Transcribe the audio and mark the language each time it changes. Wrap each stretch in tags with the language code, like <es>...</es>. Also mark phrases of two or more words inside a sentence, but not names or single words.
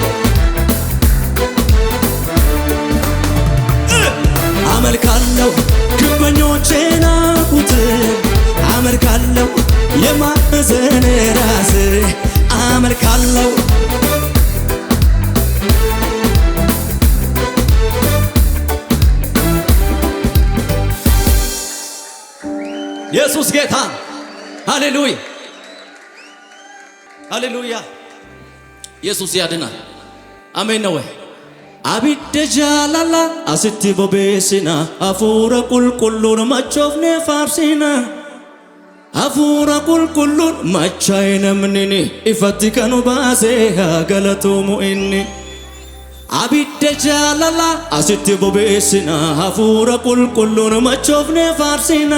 <am>አመልካለሁ ግንበኞች ናቁት አመልካለሁ የማዕዘን ራስ አመልካለሁ ኢየሱስ ጌታ ሃሌሉያ ሃሌሉያ ኢየሱስ ያድናል አሜን ነው ወይ</am> <om>Abidda jaalala asitti bobeessina hafuura qulqulluun machoofne faarsina hafuura qulqulluun machaa'e namni ifatti kan baase haa galatuumu inni. Abidda jaalala asitti bobeessina hafuura qulqulluun machoofne faarsina.</om>